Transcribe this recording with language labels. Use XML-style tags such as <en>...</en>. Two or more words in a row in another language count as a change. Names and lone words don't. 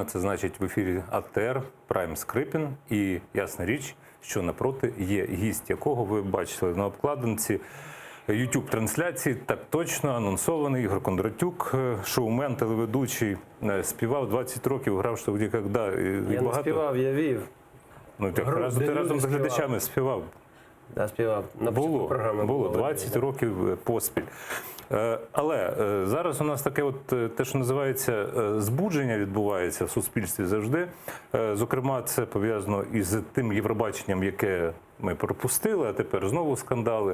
<uk>Це значить в ефірі АТР Прайм Скрипін. І ясна річ, що напроти є гість, якого ви бачили на обкладинці YouTube-трансляції. Так точно анонсований Ігор Кондратюк, шоумен, телеведучий, співав 20 років, грав «Що где когда». Я не співав, я вів. Ну, ти разом з глядачами співав. Так, співав. На початку програми було 20 років поспіль. Але зараз у нас таке от те, що називається збудження, відбувається в суспільстві завжди. Зокрема, це пов'язано із тим Євробаченням, яке ми пропустили, а тепер знову скандали.</uk>